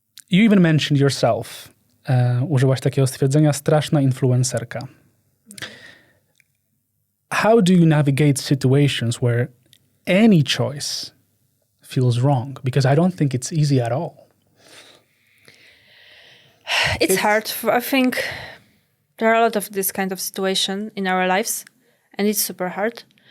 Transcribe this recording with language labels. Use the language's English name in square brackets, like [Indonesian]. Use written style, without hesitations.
[English] You even mentioned yourself. [Polish] Użyłaś takiego stwierdzenia, straszna influencerka. [English] How do you navigate situations where any choice feels wrong? Because I don't think it's easy at all. It's hard. I think there are a lot of this kind of situation in our lives, and it's super hard.